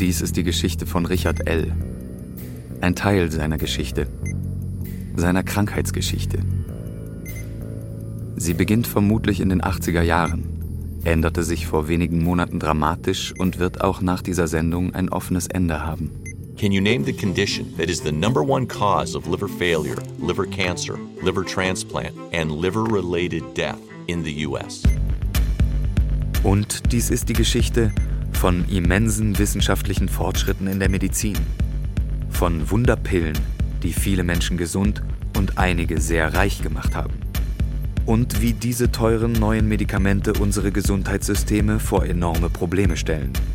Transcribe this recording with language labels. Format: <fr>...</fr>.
<de>Dies ist die Geschichte von Richard L. Ein Teil seiner Geschichte. Seiner Krankheitsgeschichte. Sie beginnt vermutlich in den 80er Jahren, änderte sich vor wenigen Monaten dramatisch und wird auch nach dieser Sendung ein offenes Ende haben.</de> <en>Can you name the condition that is the number one cause of liver failure, liver cancer, liver transplant and liver-related death in the US?</en> <de>Und dies ist die Geschichte von immensen wissenschaftlichen Fortschritten in der Medizin. Von Wunderpillen, die viele Menschen gesund und einige sehr reich gemacht haben. Und wie diese teuren neuen Medikamente unsere Gesundheitssysteme vor enorme Probleme stellen.</de>